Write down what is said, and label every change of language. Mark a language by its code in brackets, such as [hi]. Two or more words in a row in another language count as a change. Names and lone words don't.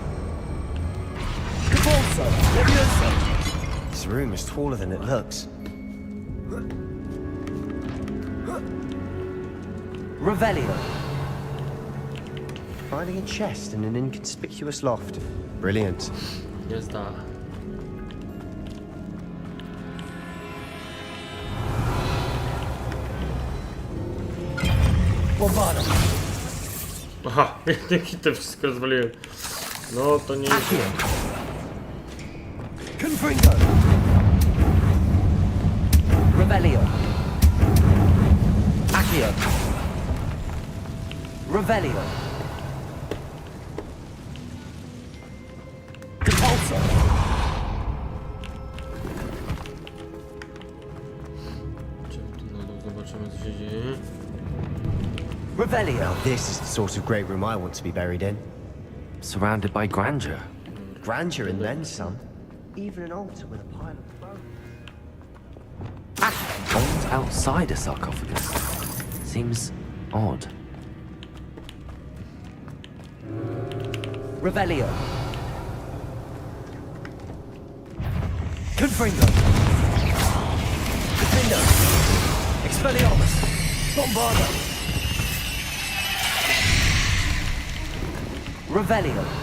[en] Cavalso Leviosa. This room is taller than it looks. Revelio. Finding a chest in an inconspicuous loft. Brilliant. [pl] Jest ta. Bombardo. Aha, dzięki to wszystko rozwaliłem. No to nie jest. Confringo. Revelio. Accio. Revelio. Repulso. Zobaczymy co się dzieje. Revelio. [en] Now this is the sort of great room I want to be buried in. Surrounded by grandeur. Grandeur and then some. Even an altar with a pile of bones. Bones outside a sarcophagus. Seems odd. Revelio. Confringo. Defendo. Expelliarmus. Bombardo. Revelio.